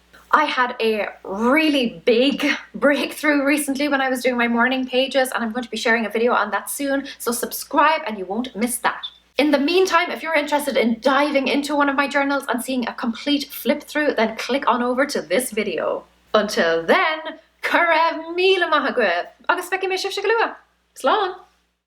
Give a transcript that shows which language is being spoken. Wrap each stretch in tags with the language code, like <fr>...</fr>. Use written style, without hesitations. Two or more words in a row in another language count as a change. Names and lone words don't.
<en>I had a really big breakthrough recently when I was doing my morning pages, and I'm going to be sharing a video on that soon, so subscribe and you won't miss that. In the meantime, if you're interested in diving into one of my journals and seeing a complete flip through, then click on over to this video. Until then,</en> <ga>Cura míle maith agaibh, agus feici mé sibh se go luath. Slán!</ga>